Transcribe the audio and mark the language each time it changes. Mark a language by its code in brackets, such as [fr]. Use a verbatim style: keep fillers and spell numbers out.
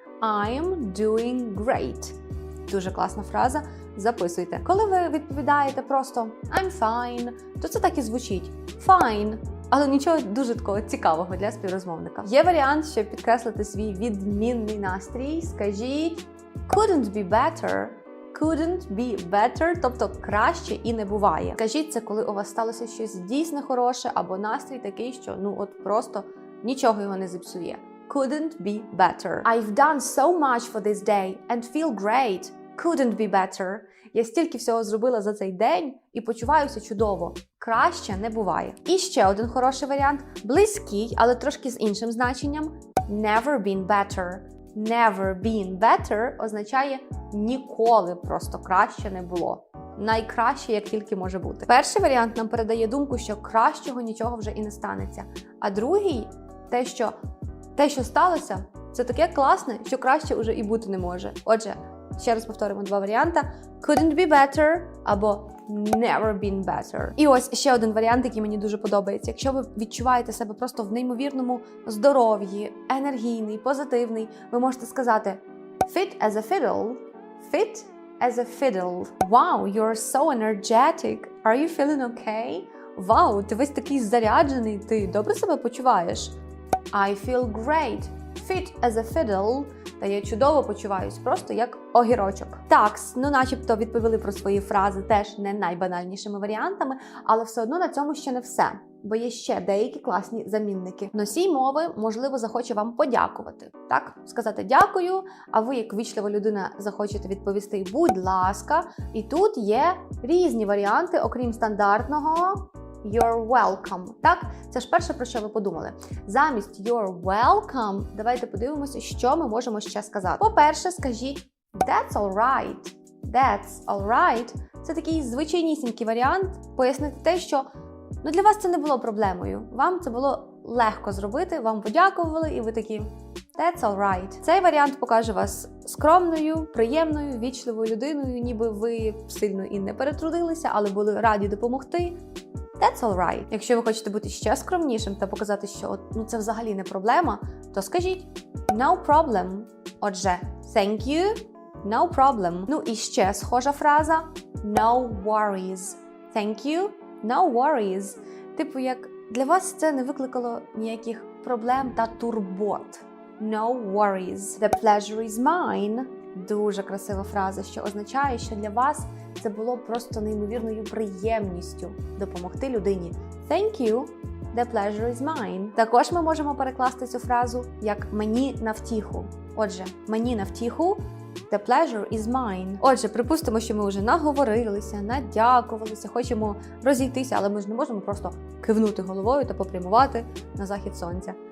[en] I'm doing great. [uk] Дуже класна фраза, записуйте. Коли ви відповідаєте просто [en] I'm fine, [uk] то це так і звучить. [en] Fine. [uk] Але нічого дуже такого цікавого для співрозмовника. Є варіант, щоб підкреслити свій відмінний настрій. Скажіть [en] couldn't be better. Couldn't be better, [uk] тобто краще і не буває. Скажіть це, коли у вас сталося щось дійсно хороше або настрій такий, що ну от просто нічого його не зіпсує. [en] Couldn't be better. I've done so much for this day and feel great. Couldn't be better. [uk] Я стільки всього зробила за цей день і почуваюся чудово. Краще не буває. І ще один хороший варіант, близький, але трошки з іншим значенням. [en] Never been better. Never been better [uk] означає ніколи просто краще не було. Найкраще, як тільки може бути. Перший варіант нам передає думку, що кращого нічого вже і не станеться. А другий, те, що те, що сталося, це таке класне, що краще уже і бути не може. Отже, ще раз повторимо два варіанти. [en] Couldn't be better або never been better. [uk] І ось ще один варіант, який мені дуже подобається. Якщо ви відчуваєте себе просто в неймовірному здоров'ї, енергійний, позитивний, ви можете сказати [en] fit as a fiddle, [uk] fit as a fiddle. [en] Wow, you're so energetic. Are you feeling okay? [uk] Вау, ти весь такий заряджений, ти добре себе почуваєш? [en] I feel great, fit as a fiddle. [uk] Та я чудово почуваюсь, просто як огірочок. Такс, ну начебто відповіли про свої фрази теж не найбанальнішими варіантами, але все одно на цьому ще не все, бо є ще деякі класні замінники. Носій мови, можливо, захоче вам подякувати, так? Сказати дякую, а ви, як вічлива людина, захочете відповісти будь ласка. І тут є різні варіанти, окрім стандартного [en] You're welcome. [uk] Так? Це ж перше, про що ви подумали. Замість [en] You're welcome, [uk] давайте подивимося, що ми можемо ще сказати. По-перше, скажіть [en] That's alright. That's alright. [uk] Це такий звичайнісінький варіант пояснити те, що ну, для вас це не було проблемою. Вам це було легко зробити, вам подякували і ви такі [en] That's alright. [uk] Цей варіант покаже вас скромною, приємною, вічливою людиною, ніби ви сильно і не перетрудилися, але були раді допомогти. [en] That's alright. [uk] Якщо ви хочете бути ще скромнішим та показати, що ну, це взагалі не проблема, то скажіть [en] no problem. Отже, thank you, no problem. [uk] Ну і ще схожа фраза [en] no worries. Thank you, no worries. [uk] Типу, як для вас це не викликало ніяких проблем та турбот. [en] No worries. The pleasure is mine. [uk] Дуже красива фраза, що означає, що для вас це було просто неймовірною приємністю допомогти людині. [en] Thank you, the pleasure is mine. [uk] Також ми можемо перекласти цю фразу як «мені на втіху». Отже, «мені на втіху» [en] The pleasure is mine. [uk] Отже, припустимо, що ми вже наговорилися, надякувалися, хочемо розійтися, але ми ж не можемо просто кивнути головою та попрямувати на захід сонця.